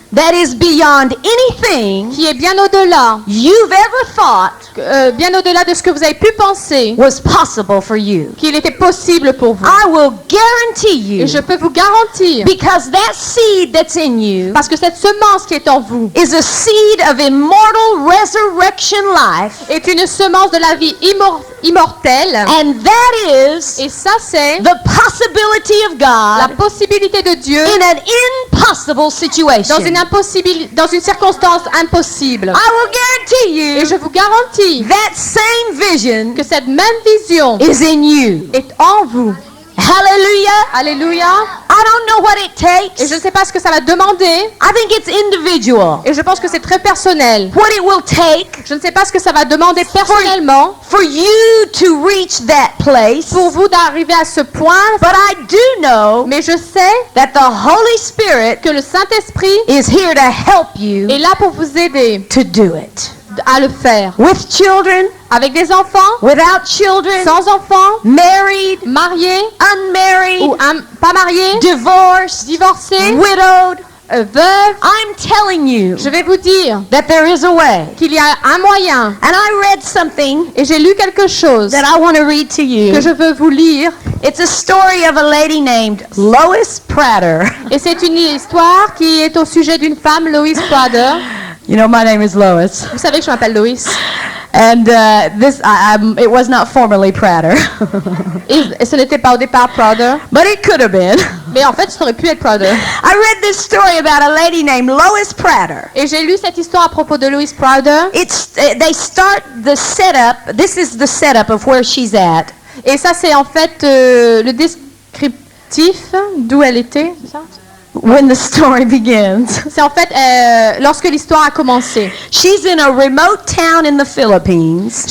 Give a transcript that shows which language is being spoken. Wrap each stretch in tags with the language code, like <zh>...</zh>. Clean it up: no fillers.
<en>that is beyond anything</en> <fr>qui est bien au-delà,</fr> <en>you've ever thought</en> <fr>bien au-delà de ce que vous avez pu penser,</fr> <en>was possible for you.</en> <fr>qu'il était possible pour vous.</fr> <en>I will guarantee you,</en> <fr>Et je peux vous garantir,</fr> <en>because that seed that's in you</en> <fr>parce que cette semence qui est en vous</fr> <en>is a seed of immortal resurrection life,</en> <fr>est une semence de la vie immortelle.</fr> <en>and that is</en> <fr>Et ça, c'est</fr> <en>the possibility of</en> <fr>la</fr> <en>God</en> <fr>possibilité de Dieu</fr> <en>in an impossible situation.</en> <fr>dans une circonstance impossible.</fr> <en>I will guarantee</en> <fr>Et</fr> <en>you</en> <fr>je vous garantis</fr> <en>that same vision</en> <fr>que cette même vision</fr> <en>is in you.</en> <fr>est en vous.</fr> <en>Hallelujah.</en> <fr>Alléluia.</fr> <en>I don't know what it takes.</en> <fr>Et je ne sais pas ce que ça va demander.</fr> <en>I think it's individual.</en> <fr>Et je pense que c'est très personnel.</fr> <en>What it will take</en> <fr>Je ne sais pas ce que ça va demander personnellement</fr> <en>for you to reach that place.</en> <fr>pour vous d'arriver à ce point.</fr> <en>But I do know</en> <fr>Mais je sais</fr> <en>that the Holy Spirit</en> <fr>que le Saint-Esprit</fr> <en>is here to help you</en> <fr>est là pour vous aider</fr> <en>to do it.</en> <fr>à le faire.</fr> <en>With children,</en> <fr>Avec des enfants,</fr> <en>without children,</en> <fr>sans enfants,</fr> <en>married,</en> <fr>mariés</fr> <en>unmarried,</en> <fr>ou pas mariés,</fr> <en>divorced,</en> <fr>divorcés,</fr> <en>widowed.</en> <fr>veuves.</fr> <en>I'm telling you</en> <fr>Je vais vous dire</fr> <en>that there is a way.</en> <fr>qu'il y a un moyen.</fr> <en>And I read something</en> <fr>Et j'ai lu quelque chose</fr> <en>that I want to read to you.</en> <fr>que je veux vous lire.</fr> <en>It's a story of a lady named Lois Prater.</en> <fr>Et c'est une histoire qui est au sujet d'une femme, Lois Prater.</fr> <en>You know, my name is Lois.</en> <fr>Vous savez que je m'appelle Lois.</fr> <en>And it was not formerly Prater.</en> <fr>Et ce n'était pas au départ Prater.</fr> <en>But it could have been.</en> <fr>Mais en fait, ça aurait pu être Prater.</fr> <en>I read this story about a lady named Lois Prater.</en> <fr>Et j'ai lu cette histoire à propos de Lois Prater.</fr> <en>They start the setup. This is the setup of where she's at.</en> <fr>Et ça, c'est en fait le descriptif d'où elle était, c'est ça?</fr> <en>When the story begins.</en> <fr>C'est en fait lorsque l'histoire a commencé.</fr> <en>She's in a remote town in the Philippines.</en>